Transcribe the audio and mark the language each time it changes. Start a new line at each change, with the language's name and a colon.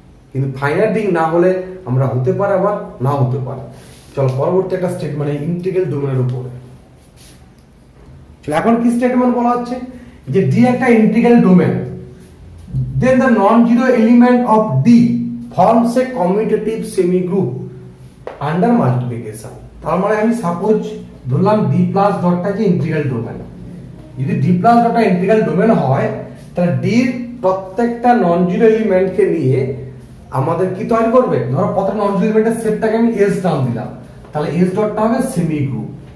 Bangla: কিন্তু finite ring না হলে আমরা হতে পারে আবার না হতে পারে। চলো পরবর্তী একটা স্টেটমেন্ট ইন্টিগ্রাল ডোমেনের উপরে। এখন কি স্টেটমেন্ট বলা হচ্ছে যে ডি একটা integral domain,
English: then the non-zero element of D forms a commutative semi group under multiplication।
Bangla: তার মানে আমি সাপোজ ধরলাম D প্লাস ডটটা যে ইন্টিগ্রাল ডোমেন, যদি D প্লাস ডটটা ইন্টিগ্রাল ডোমেন হয় তাহলে D এর প্রত্যেকটা নন জিরো এলিমেন্টকে নিয়ে আমাদের কি তৈরি করবে, ধরো প্রত্যেকটা নন জিরো এলিমেন্টের সেটটাকে আমি S নাম দিলাম, তাহলে S ডটটা হবে সেমি গ্রুপ।